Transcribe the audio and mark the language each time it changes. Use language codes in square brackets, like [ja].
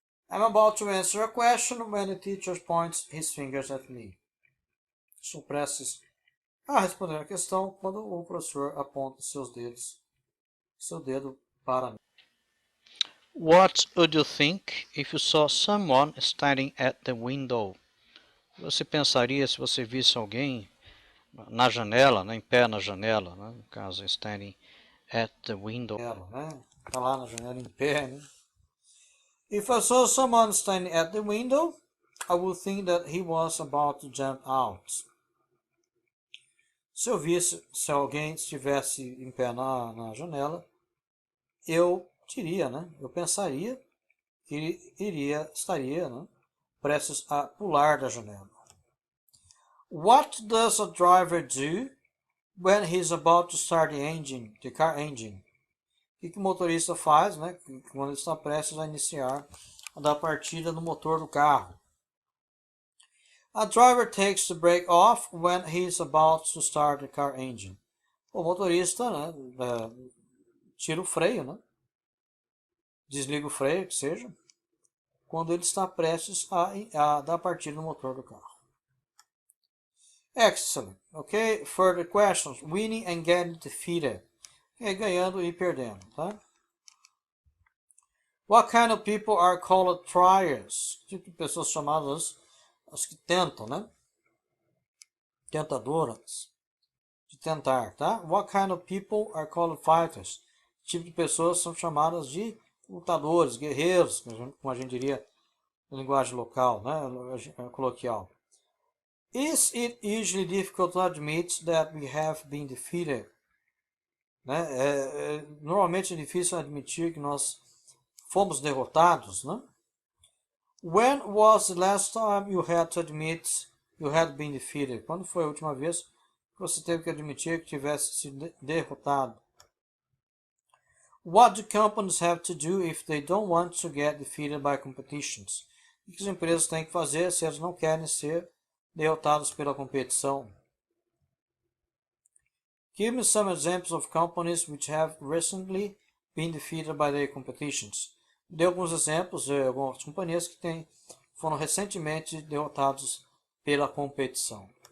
[en] I'm about to answer a question when the teacher points his fingers at me. [pt] Estou prestes a responder a questão quando o professor aponta seu dedo para mim. [en] What would you think if you saw someone standing at the window? [pt] Você pensaria se você visse alguém na janela, né, em pé na janela, né, no caso, [en] standing at the window. [pt] Ela, né? Tá lá na janela em pé, né? [en] If I saw someone standing at the window, I would think that he was about to jump out. [pt] Se eu visse se alguém estivesse em pé na janela, eu diria, né? Eu pensaria que ele estaria, né, prestes a pular da janela. [en] What does a driver do when he's about to start the car engine? [pt] O que o motorista faz, né, quando ele está prestes a iniciar a partida do motor do carro? [en] A driver takes the brake off when he's about to start the car engine. [pt] O motorista, né, tira o freio, né, desliga o freio, que seja, quando ele está prestes a dar partida no motor do carro. [en] Excellent. Ok? Further questions. Winning and getting defeated. Okay, [pt] ganhando e perdendo, tá? [en] What kind of people are called triers? [pt] Tipo de pessoas chamadas as que tentam, né? Tentadoras. De tentar, tá? [en] What kind of people are called fighters? [pt] Tipo de pessoas são chamadas de lutadores, guerreiros, como a gente diria na linguagem local, né? Coloquial. [en] Is it usually difficult to admit that we have been defeated? [pt] Né? Normalmente é difícil admitir que nós fomos derrotados, né? [en] When was the last time you had to admit you had been defeated? [pt] Quando foi a última vez que você teve que admitir que tivesse sido derrotado? [en] What do companies have to do if they don't want to get defeated by competitions? [pt] O que as empresas têm que fazer se elas não querem ser derrotadas pela competição? [en] Give me some examples of companies which have recently been defeated by their competitions. [pt] Dê alguns exemplos de algumas companhias que foram recentemente derrotadas pela competição.